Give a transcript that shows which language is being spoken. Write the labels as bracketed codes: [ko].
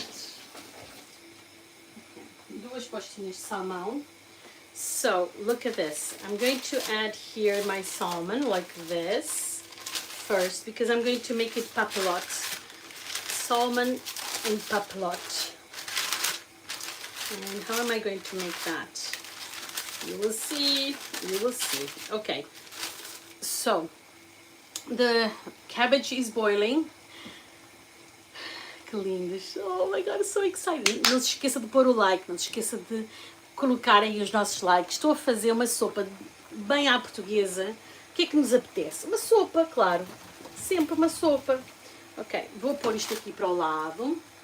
[pt] Okay. 2 postinhas de salmão. [en] So, look at this. I'm going to add here my salmon like this first, because I'm going to make it papillote. Salmon and papillote. And how am I going to make that? You will see. You will see. Okay. So, the cabbage is boiling. [pt] Que lindas. [en] Oh my God, I'm so excited. [pt] Não se esqueça de pôr o like. Não se esqueça de colocar aí os nossos likes. Estou a fazer uma sopa bem à portuguesa. O que é que nos apetece? Uma sopa, claro. Sempre uma sopa. Ok, vou pôr isto aqui para o lado.